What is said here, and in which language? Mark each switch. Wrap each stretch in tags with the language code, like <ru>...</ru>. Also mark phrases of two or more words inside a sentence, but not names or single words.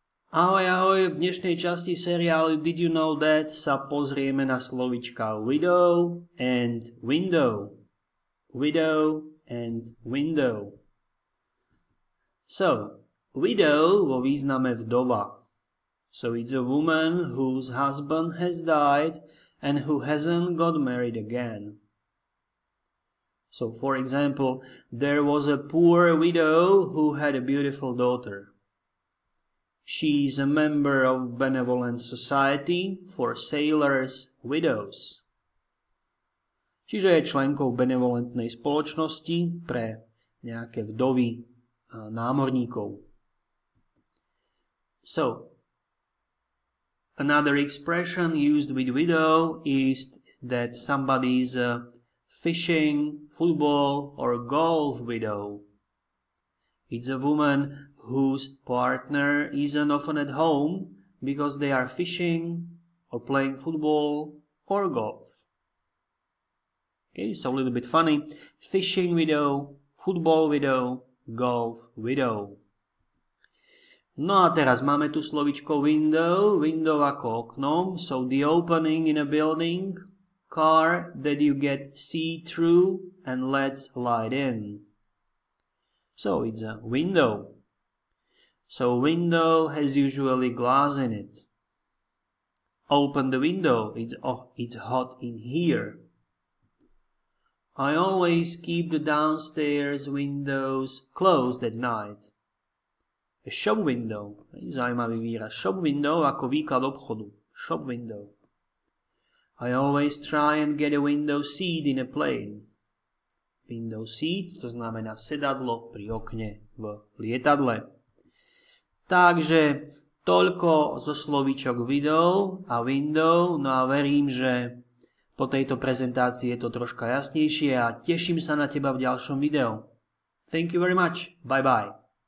<sk>Ahoj, ahoj, v dnešnej časti seriálu Did You Know That sa pozrieme na slovíčka</sk> <en>widow and window. Widow and window.</en> <sk>So, widow vo význame vdova.</sk> <en>So it's a woman whose husband has died and who hasn't got married again. So, for example, there was a poor widow who had a beautiful daughter. She is a member of Benevolent Society for Sailors' Widows.</en> <sk>Čiže je členkou benevolentnej spoločnosti pre nejaké vdovy námorníkov.</sk> <en>So, another expression used with widow is that somebody is a fishing, football, or golf widow. It's a woman whose partner isn't often at home because they are fishing or playing football or golf. Okay, so a little bit funny. Fishing widow, football widow, golf widow.</en> <sk>No a teraz máme tu slovičko</sk> <en>window, window</en> <sk>ako okno,</sk> <en>so the opening in a building, car that you get see through and lets light in. So it's a window. So window has usually glass in it. Open the window, it's hot in here. I always keep the downstairs windows closed at night. A shop window,</en> <sk>zaujímavý výraz.</sk> <en>Shop window</en> <sk>ako výklad obchodu.</sk> <en>Shop window. I always try and get a window seat in a plane. Window seat,</en> <sk>to znamená sedadlo pri okne v lietadle. Takže toľko zo slovíčok widow a window, no a verím, že po tejto prezentácii je to troška jasnejšie a teším sa na teba v ďalšom videu.</sk> <en>Thank you very much. Bye bye.</en>